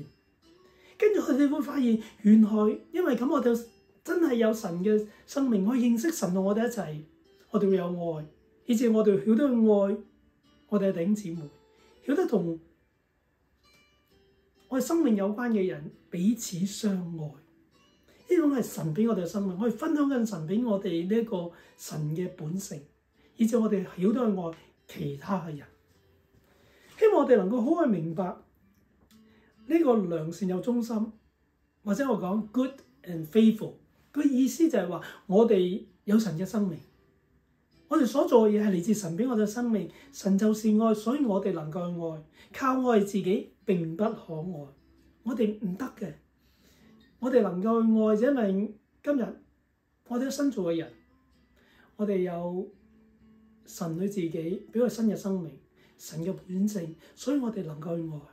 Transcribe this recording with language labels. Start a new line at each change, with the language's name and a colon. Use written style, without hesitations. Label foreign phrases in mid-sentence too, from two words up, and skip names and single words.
Cantonese: 跟住我哋會發現，原來因為咁，我哋真係有神嘅生命，我認識神同我哋一齊，我哋會有愛，以至我哋曉得去愛我哋嘅弟兄姊妹，曉得同我哋生命有關嘅人彼此相愛，呢種係神俾我哋嘅生命，我哋分享緊神俾我哋呢一個神嘅本性，以至我哋曉得去愛其他嘅人。希望我哋能夠好去明白呢個良善又忠心，或者我講
English: good and faithful，
Cantonese: 個意思就係話我哋有神嘅生命，我哋所做嘅嘢係嚟自神俾我哋嘅生命，神就是愛，所以我哋能夠去愛，靠愛自己並不可愛，我哋唔得嘅。我哋能夠去愛，就因為今日我哋有新造嘅人，我哋有神佢自己俾我新嘅生命，神嘅本性，所以我哋能夠去愛。